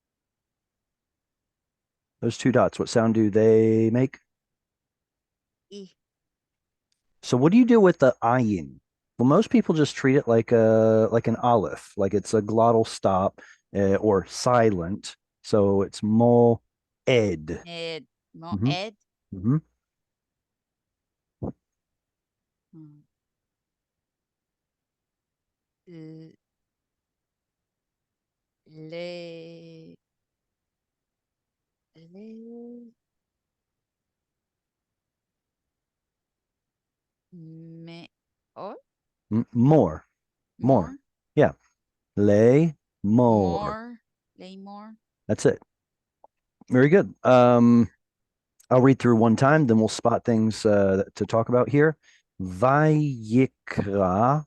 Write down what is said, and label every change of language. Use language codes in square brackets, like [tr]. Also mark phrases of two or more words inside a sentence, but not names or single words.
[en] Those 2 dots, what sound do they make? [he] i, [en] So what do you do with the ayin? Well, most people just treat it like an aleph, like it's a glottal stop or silent. So it's mo ed. [he] ed, mo, hmm ed, hmm mm, l- le, le, me, o, [en] More, more. [he] more, [en] Yeah, lay more. [he] more, lay more, [en] That's it. Very good. I'll read through one time, then we'll spot things to talk about here. Vayikra.